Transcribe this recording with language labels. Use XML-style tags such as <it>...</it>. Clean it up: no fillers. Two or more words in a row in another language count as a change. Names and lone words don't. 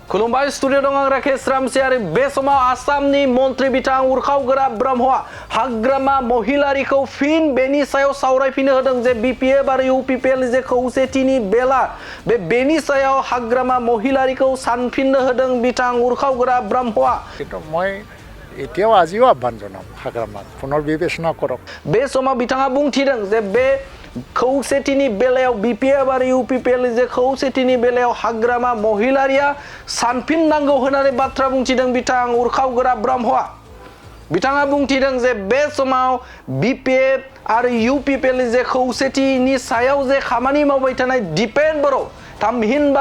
<brx>खुलुमबाय स्टुडियो दं आं राकेश रामसियारि बे समाव आसामनि मन्त्रि बिथां उरखावगोरा ब्रह्मआ हाग्रामा महिलारिखौ फिन बेनि सायाव सावरायफिननो होदों जे बिपिएफ आरो इउपिपिएल जे खौसेथिनि बेला बेनि सायाव हाग्रामा महिलारिखौ सानफिननो होदों बिथां उरखावगोरा ब्रह्मआ</brx> <as>কিন্তু মই এতিয়াও আজিও আহ্বান জনাম হাগ্ৰামাক পুনৰ বিবেচনা কৰক</as> <brx>बे समाव बिथाङा बुंथिदों जे बे खौसेथिनि बेलायाव बिपिएफ आरो इउपिपिएल जे खौसेथिनि बेलायाव हाग्रामा महिलारिया सानफिननांगौ होननानै बाथ्रा बुंथिदों बिथां उरखावगोरा ब्रह्मआ बिथाङा बुंथिदों जे बे समाव बिपिएफ आरो इउपिपिएल जे खौसेथिनि सायाव जे खामानि मावबाय थानाय दिपेन बर' थामहिनबा</brx>